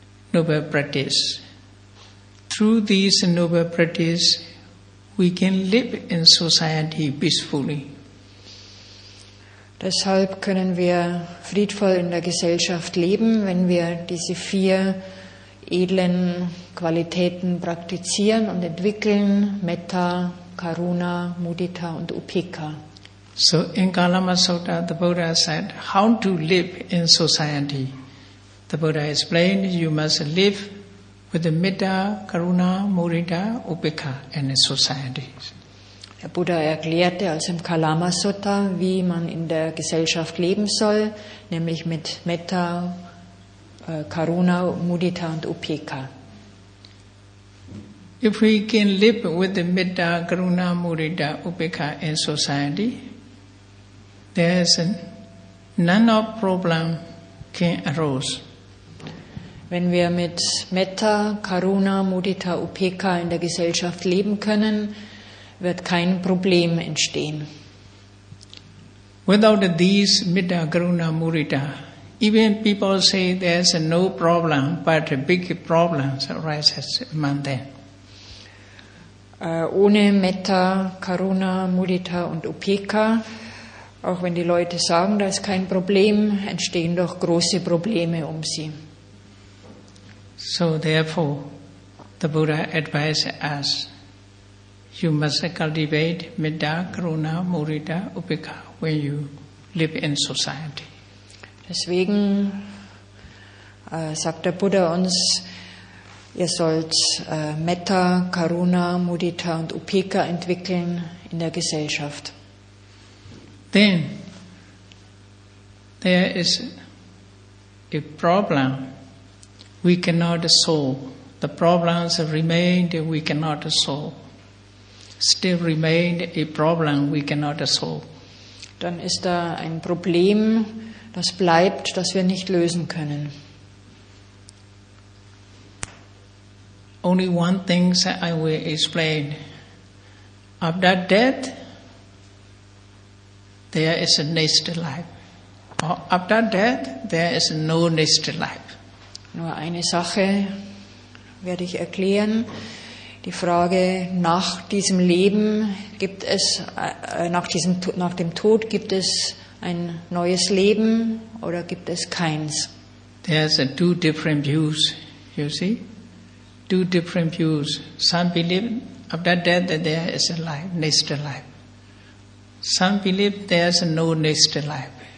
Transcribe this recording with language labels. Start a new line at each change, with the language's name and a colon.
English: Through these noble practice, we can live in society peacefully.
German: Deshalb können wir friedvoll in der Gesellschaft leben, wenn wir diese 4 edlen Qualitäten praktizieren und entwickeln: Metta, Karuna, Mudita und Upekkha.
English: So in Kalama Sutta, the Buddha said how to live in society. The Buddha explained you must live with the Metta, Karuna, Mudita, Upekkha in society.
German: Der Buddha erklärte also im Kalama Sutta, wie man in der Gesellschaft leben soll, nämlich mit Metta, Karuna, Mudita und Upekkha.
English: If we can live with the Metta, Karuna, Mudita, Upekkha in society, there is none of problem can arise.
German: Wenn wir mit Metta, Karuna, Mudita, Upekkha in der Gesellschaft leben können, wird kein Problem entstehen.
English: Without these Metta, Karuna, Mudita, even people say there's no problem, but big problems arises among them.
German: Ohne Metta, Karuna, Mudita und Upekkha, auch wenn die Leute sagen, da ist kein Problem, entstehen doch große Probleme um sie.
English: So therefore, the Buddha advised us, you must cultivate Metta, Karuna, Mudita, Upekkha when you live in society.
German: Deswegen sagt der Buddha uns, ihr sollt Metta, Karuna, Mudita und Upekkha entwickeln in der Gesellschaft.
English: Then there is a problem we cannot solve. The problems remain that we cannot solve. Still remain a problem we cannot solve.
German: Dann ist da ein Problem, das bleibt, das wir nicht lösen können.
English: Only one thing I will explain. After death, there is a next life. Or after death, there is no next life.
German: Nur eine Sache werde ich erklären. Die Frage nach diesem Leben gibt es, nach dem Tod gibt es ein neues Leben oder gibt es keins?
English: There's two different views, you see? Two different views. Some believe after death that there is a life, next life. Some believe there's no next life.